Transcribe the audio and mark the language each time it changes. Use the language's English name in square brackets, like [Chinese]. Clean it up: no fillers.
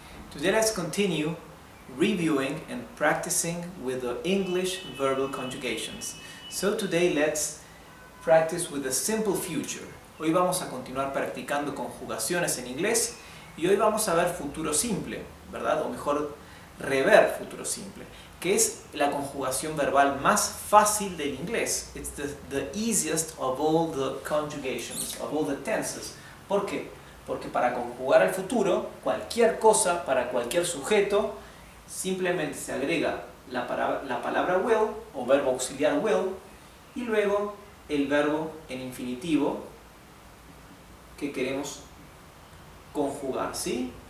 [English] Today let's continue reviewing and practicing with the English verbal conjugations. So today let's practice with the simple future. [Spanish] Hoy vamos a continuar practicando conjugaciones en inglés y hoy vamos a ver futuro simple, ¿verdad? O mejor, rever futuro simple, que es la conjugación verbal más fácil del inglés. [English] It's the easiest of all the conjugations, of all the tenses. [Spanish] ¿Por qué? Porque para conjugar al futuro, cualquier cosa, para cualquier sujeto, simplemente se agrega la palabra will o verbo auxiliar will y luego el verbo en infinitivo que queremos conjugar, ¿sí?